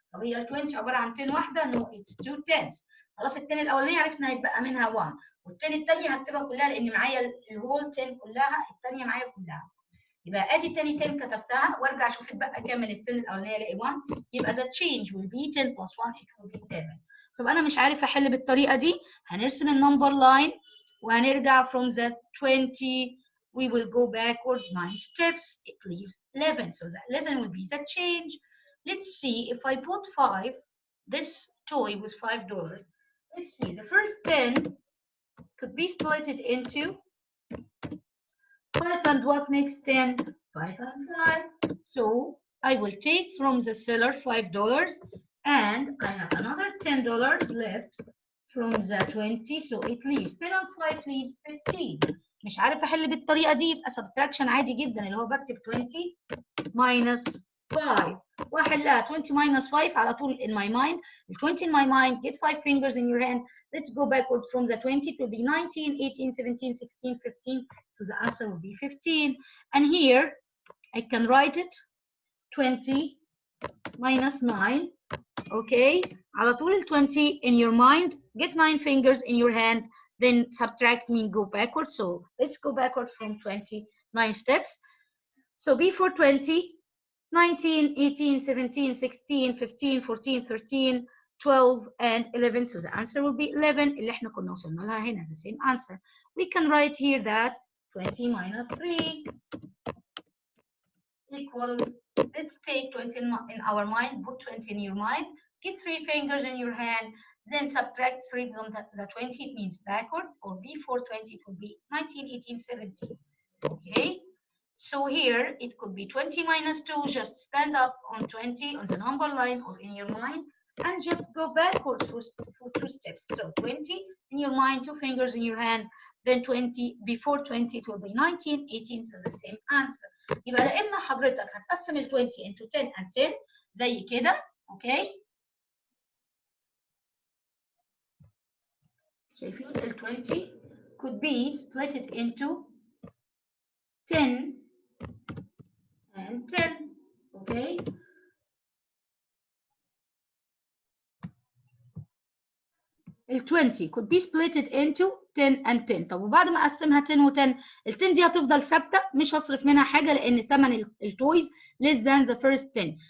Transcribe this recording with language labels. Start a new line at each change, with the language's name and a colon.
Arabic: طب هي ال 20 عبارة عن 10 واحدة؟
English: No, it's 2 tens.
Arabic: خلاص ال 10 الأولانية عرفنا هيتبقى منها 1. وال10 الثانية هكتبها كلها لأن معايا الهول 10 كلها، الثانية معايا كلها. يبقى ادي تاني 10 كتبتها وارجع اشوف اتبقى كام من ال 10 الأولانية الاقي 1.
English: يبقى the change will be 10 plus 1 it will be 7.
Arabic: طب انا مش عارف احل بالطريقه دي. هنرسم النمبر لاين وهنرجع
English: from the 20 we will go backward 9 steps. It leaves 11. So the 11 will be the change. let's see if I put 5, this toy was $5. Let's see, the first 10 could be split into 5 and what makes 10? 5 and 5. So I will take from the seller $5 and I have another $10 left from the 20, so it leaves 10 and 5 leaves 15.
Arabic: مش عارف احل بالطريقه دي يبقى subtraction عادي جدا اللي هو بكتب
English: 20 minus 5
Arabic: واحلها 20 minus 5 على طول
English: in my mind. 20 in my mind, get 5 fingers in your hand. Let's go backward from the 20. It will be 19, 18, 17, 16, 15. So the answer will be 15. And here I can write it 20 minus 9. Okay,
Arabic: على طول
English: 20 in your mind, get 9 fingers in your hand, then subtract mean go backward. So let's go backward from 20, 9 steps. So before 20, 19, 18, 17, 16, 15, 14, 13, 12, and 11. So the answer will be 11.
Arabic: اللي احنا كنا وصلنا لها هنا,
English: the same answer. We can write here that 20 minus 3 equals, let's take 20 in our mind, put 20 in your mind, get 3 fingers in your hand, then subtract 3 from the 20, it means backward, or before 20 it will be 19, 18, 17. Okay, so here it could be 20 minus 2, just stand up on 20 on the number line or in your mind and just go backward for 2 steps. So 20 in your mind, 2 fingers in your hand, then 20, before 20 it will be 19, 18, so the same answer.
Arabic: يبقى لا اما حضرتك هتقسم ال 20
English: into 10 and 10
Arabic: زي كده, okay. شايفين
English: ال 20 could be split into 10 and 10, okay. ال 20 could be split into 10 and 10.
Arabic: طب وبعد ما اقسمها 10 و 10, ال 10 دي هتفضل ثابته مش هصرف منها حاجه لان ثمن التويز
English: less than the first 10.